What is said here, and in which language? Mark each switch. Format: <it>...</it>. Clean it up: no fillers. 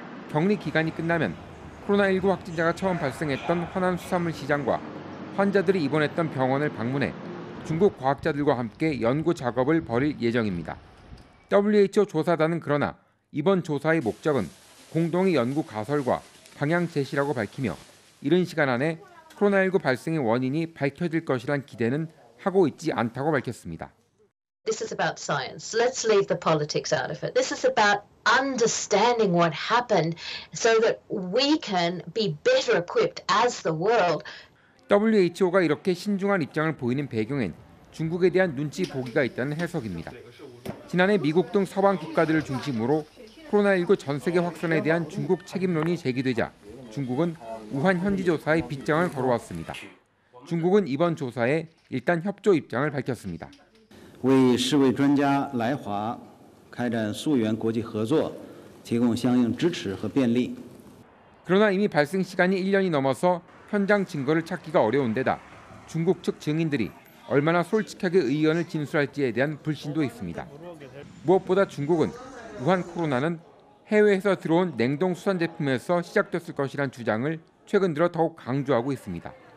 <ko>격리 기간이 끝나면 코로나19 확진자가 처음 발생했던 화난 수산물 시장과 환자들이 입원했던 병원을 방문해 중국 과학자들과 함께 연구 작업을 벌일 예정입니다. WHO 조사단은 그러나 이번 조사의 목적은 공동의 연구 가설과 방향 제시라고 밝히며 이른 시간 안에 코로나19 발생의 원인이 밝혀질 것이란 기대는 하고 있지 않다고 밝혔습니다.</ko> <en>This is about science. Let's leave the politics out of it. This is about understanding what happened so that we can be better equipped as the world.</en> <ko>WHO가 이렇게 신중한 입장을 보이는 배경엔 중국에 대한 눈치 보기가 있다는 해석입니다. 지난해 미국 등 서방 국가들을 중심으로 코로나19 전 세계 확산에 대한 중국 책임론이 제기되자 중국은 우한 현지 조사에 빗장을 걸어왔습니다. 중국은 이번 조사에 일단 협조 입장을 밝혔습니다.</ko> <zh>为世卫专家来华开展溯源国际合作提供相应支持和便利.</zh> <ko>그러나 이미 발생 시간이 1년이 넘어서 현장 증거를 찾기가 어려운 데다 중국 측 증인들이 얼마나 솔직하게 의견을 진술할지에 대한 불신도 있습니다. 무엇보다 중국은 우한 코로나는 해외에서 들어온 냉동 수산 제품에서 시작됐을 것이란 주장을 최근 들어 더욱 강조하고 있습니다.</ko>